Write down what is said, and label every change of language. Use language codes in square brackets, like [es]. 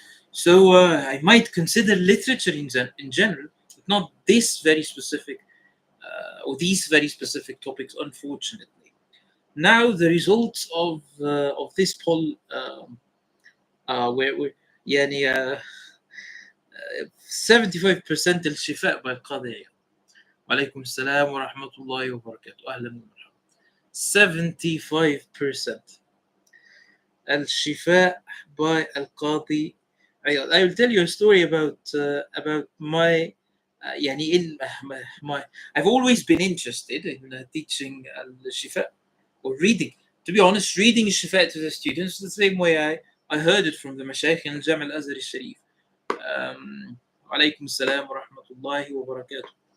[en] So I might consider literature in general, but not this very specific or these very specific topics, unfortunately. Now the results of this poll, where [ar] يعني 75% الشفاء بالقاضي عياض. وعليكم السلام ورحمة الله وبركاته. أهلا ومرحبا. 75% الشفاء [en] by [ar] القاضي عياض. [en] I will tell you a story about my يعني my I've always been interested in teaching الشفاء or reading. To be honest, reading الشفاء to the students the same way I heard it from the مشايخ in الجامع الأزهري الشريف. [ar] وعليكم السلام ورحمة الله وبركاته.